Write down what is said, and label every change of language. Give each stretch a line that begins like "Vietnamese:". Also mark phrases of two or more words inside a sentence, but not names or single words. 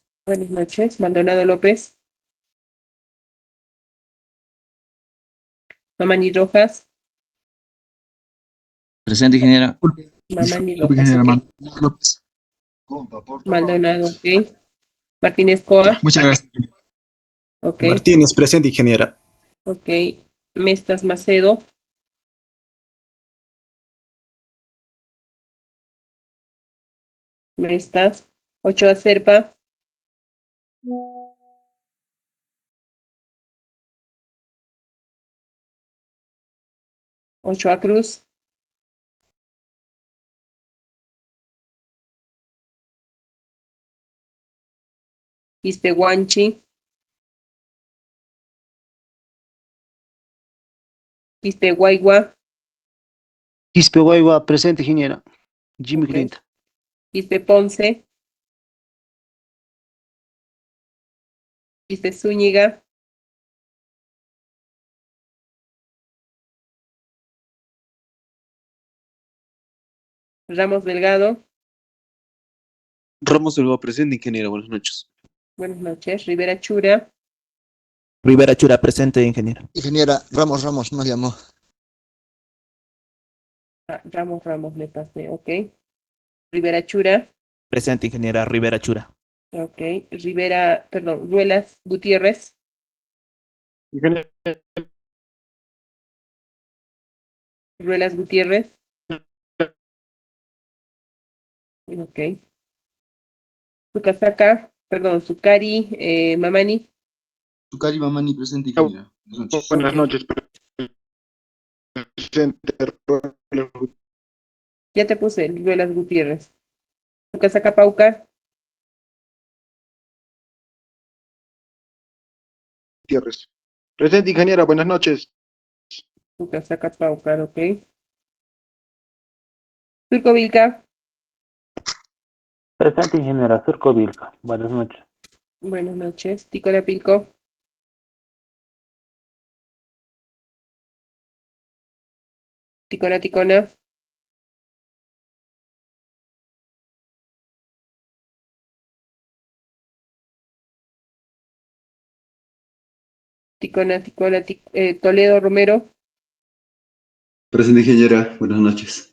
Spanish: Buenas noches. Maldonado López. Mamani Rojas. Presente, ingeniera. Mamani Rojas. Ok. Maldonado, ok. Martínez Coa. Muchas gracias. Ok. Martínez, presente, ingeniera. Ok. Mestas Macedo. Mestas. Ochoa Serpa. Ochoa Cruz. Istehuanchi. Istehuaigua. Quispehuayba, presente, ingeniera. Jimmy Ok. Clint. Ponce. Zúñiga. Ramos Delgado. Ramos Delgado, presente, ingeniera. Buenas noches. Buenas noches. Rivera Chura. Rivera Chura, presente, ingeniera. Ingeniera, Ramos nos llamó. Ramos, me pasé. Ok. Rivera Chura. Presente, ingeniera. Rivera Chura. Ok. Ruelas Gutiérrez. Ingeniera, Ruelas Gutiérrez. Ok. Sukari, Mamani. Tucari Mamani, presente, ingeniera. Buenas noches. buenas noches. Presente, Ya te puse Ruelas Gutiérrez. Sucasaca Paucar. Gutiérrez. Presente, ingeniera. Buenas noches. Sucasaca Paucar, ok. Surco Vilca. Presente, ingeniera. Surco Vilca. Buenas noches. Buenas noches. Ticona Pilco. Ticona. Toledo Romero. Presente, ingeniera. Buenas noches.